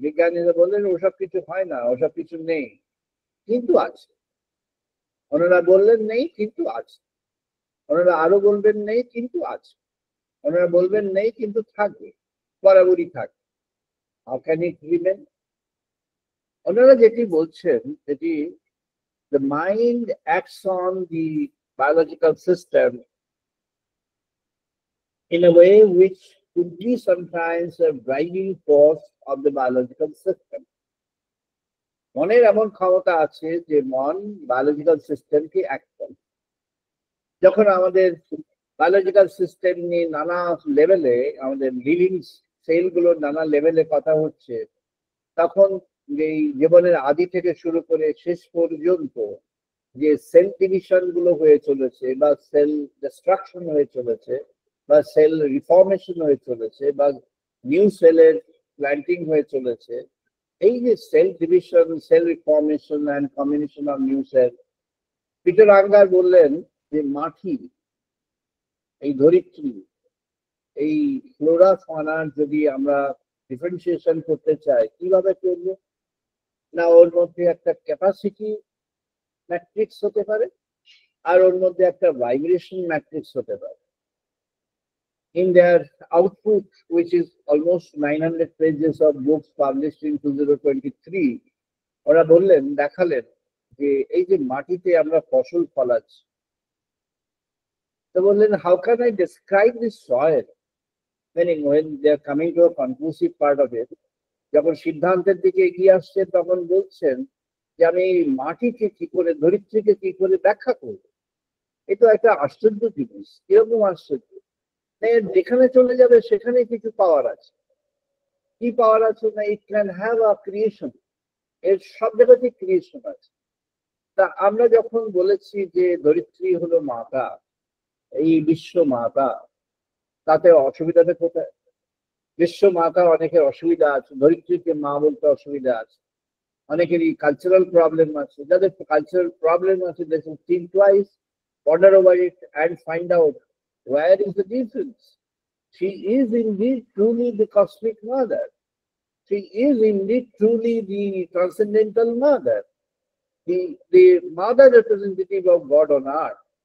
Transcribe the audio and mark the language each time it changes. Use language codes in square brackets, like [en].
[bn] বিজ্ঞানীরা বললেন ওসব কিছু হয় না, ওসব কিছু নেই, কিন্তু আছে। ওনারা বললেন নেই, কিন্তু আছে। ওনারা আরো বলবেন নেই, কিন্তু আছে। ওনারা বলবেন নেই, কিন্তু থাকবে, বরাবরই থাকবে। [en] How can it remain? [bn] ওনারা যেটি বলছেন সেটি, [en] the mind acts on the biological system in a way which could be sometimes a driving force of the biological system. [bn] মনের এমন ক্ষমতা আছে যে মন বায়োলজিক্যাল সিস্টেমকে অ্যাক্ট করে। যখন আমাদের বায়োলজিক্যাল সিস্টেম নিয়ে নানা লেভেলে, আমাদের লিভিং সেলগুলোর নানা লেভেলে কথা হচ্ছে, তখন এই জীবনের আদি থেকে শুরু করে শেষ পর্যন্ত যে সেল ডিভিশন গুলো হয়ে চলেছে, বা সেল ডিস্ট্রাকশন হয়ে চলেছে, বা সেল রিফর্মেশন হয়ে চলেছে, বা নিউ সেলের প্ল্যান্টিং হয়ে চলেছে, এই যে cell division, sell reformation and combination of new sell, Peter আঙ্গার বললেন যে মাটি, এই ধরিত্রী, এই ফ্লোরা ফনার যদি আমরা ডিফারেন্সিয়েশন করতে চাই, কিভাবে করবো? না, ওর মধ্যে একটা ক্যাপাসিটি ম্যাট্রিক্স হতে পারে, আর ওর মধ্যে একটা ভাইব্রেশন ম্যাট্রিক্স হতে পারে। [en] In their output, which is almost 900 pages of books published in 2023, [bn] ওরা বললেন, দেখালেন যে এই যে মাটিতে আমরা ফসল ফলাচ্ছি, তো বললেন, [en] how can I describe this soil? Meaning when they are coming to a conclusive part of it, [bn] যখন সিদ্ধান্তের দিকে এগিয়ে আসছে, তখন বলছেন যে আমি মাটিকে কি করে, ধরিত্রীকে কি করে ব্যাখ্যা করব? এটা একটা আশ্চর্য জিনিস। কিরকম আশ্চর্য? যেখানে চলে যাবে সেখানে কিছু পাওয়ার আছে। কি পাওয়ার আছে? না, [en] It can have a creation. [bn] এর সব জায়গাতে ক্রিয়েশন আছে। তা আমরা যখন বলেছি যে ধরিত্রী হলো মাতা, এই বিশ্ব মাতা, তাতে অসুবিধাটা কোথায়? বিশ্ব মাতা অনেকের অসুবিধা আছে, ধরিত্রীকে মা বলতে অসুবিধা আছে, অনেকেরই কালচারাল প্রবলেম আছে। যাদের কালচারাল প্রবলেম আছে, [en] they should think twice, ponder over it and find out where is the difference. She is indeed truly the cosmic mother. She is indeed truly the transcendental mother, the mother representative of God on earth.